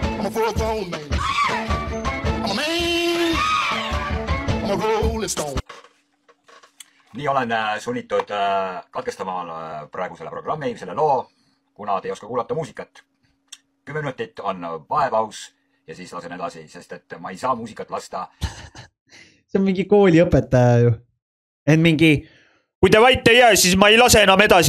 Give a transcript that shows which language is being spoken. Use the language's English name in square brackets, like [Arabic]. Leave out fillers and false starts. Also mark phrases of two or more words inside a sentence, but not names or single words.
[English] for a throne, man. I'm a man. I'm a rolling stone. [Estonian] Nii olen sunnitud katkestama praegu selle programmi, selle loo, kuna te ei oska kuulata muusikat. 10 minutit on vahepaus ja siis lasen edasi, sest et ma ei saa muusikat lasta. See on mingi kooliõpetaja ju. Et mingi, kui te vait ei jää, siis ma ei lase enam edasi.